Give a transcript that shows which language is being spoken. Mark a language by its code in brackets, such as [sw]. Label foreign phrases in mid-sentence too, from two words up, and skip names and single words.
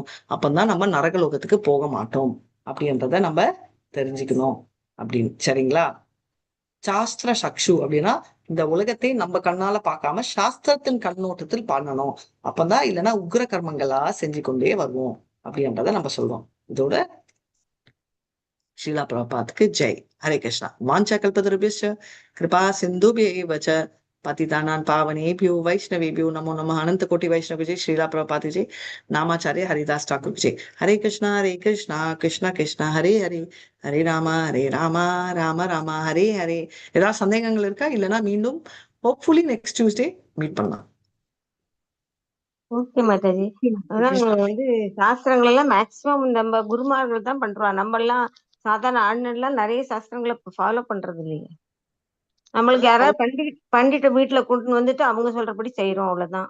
[ta] அப்பதான் நம்ம நரகலோகத்துக்கு போக மாட்டோம் அப்படின்றத நம்ம தெரிஞ்சுக்கணும் அப்படின்னு. சரிங்களா? சாஸ்திர சக்ஷு அப்படின்னா இந்த உலகத்தை நம்ம கண்ணால பார்க்காம சாஸ்திரத்தின் கண்ணோட்டத்தில் பண்ணணும். அப்பதான் இல்லைன்னா உக்ர கர்மங்களா செஞ்சு கொண்டே வருவோம் அப்படின்றத நம்ம சொல்றோம். [hi] இதோட श्रीला प्रभुपाद की जय। हरे कृष्णा। [sa] वाञ्छा कल्पतरुभ्यश्च कृपा सिन्धुभ्यैव च पतितानां पावनेभ्यो वैष्णवेभ्यो नमो नमः। [hi] अनंत कोटि वैष्णव जय। श्रीला प्रभुपाद जय। नामाचार्य हरिदास ठाकुर जय। [sa] हरे कृष्णा कृष्णा कृष्णा हरे हरे, हरे राम राम राम हरे हरे। [ta] ஏதாவது சந்தேகங்கள் இருக்கா? இல்லைன்னா மீண்டும் [en] hopefully next Tuesday meet [ta] பண்ணலாம். ஓகே மாதாஜி. அதான் சாஸ்திரங்கள் எல்லாம் மேக்சிமம் நம்ம குருமார்கள் தான் பண்றோம். நம்ம எல்லாம் சாதாரண ஆளுநர்லாம் நிறைய சாஸ்திரங்களை ஃபாலோ பண்றது இல்லையே. நம்மளுக்கு யாராவது பண்டிட்ட வீட்டுல கொண்டு வந்துட்டு அவங்க சொல்றபடி செய்யறோம், அவ்வளவுதான்.